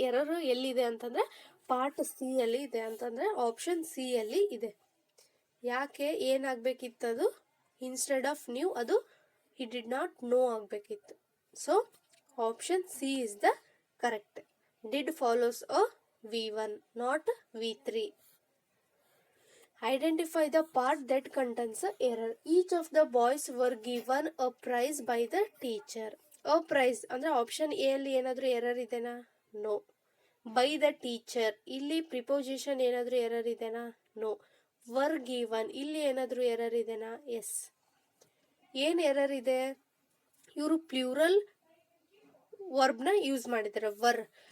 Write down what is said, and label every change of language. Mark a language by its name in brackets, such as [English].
[Kannada] Error ಎಲ್ಲಿದೆ ಅಂತಂದ್ರೆ part C ಅಲ್ಲಿ ಇದೆ, ಅಂತಂದ್ರೆ ಆಪ್ಷನ್ ಸಿ ಅಲ್ಲಿ ಇದೆ. ಯಾಕೆ? ಏನಾಗಬೇಕಿತ್ತದು? [English] instead of knew ಅದು he did not know [Kannada] ಆಗಬೇಕಿತ್ತು. [English] So option C is the correct. Did follows a V1, not V3. Identify the part that contains a error. Each of the boys were given a prize by the teacher. [Kannada] A prize ಅಂದ್ರೆ option A ಅಲ್ಲಿ ಏನಾದರೂ error ಇದೆನಾ? No. By the teacher ಇಲ್ಲಿ preposition ಏನಾದರೂ error ಇದೆನಾ? No. Were given ಇಲ್ಲಿ ಏನಾದರೂ error ಇದೆನಾ? ಎಸ್. ಏನು ಎರರ್ ಇದೆ? ಇವರು ಪ್ಲೂರಲ್ ವರ್ಬ್ನ ಯೂಸ್ ಮಾಡಿದ್ದಾರೆ, ವರ್.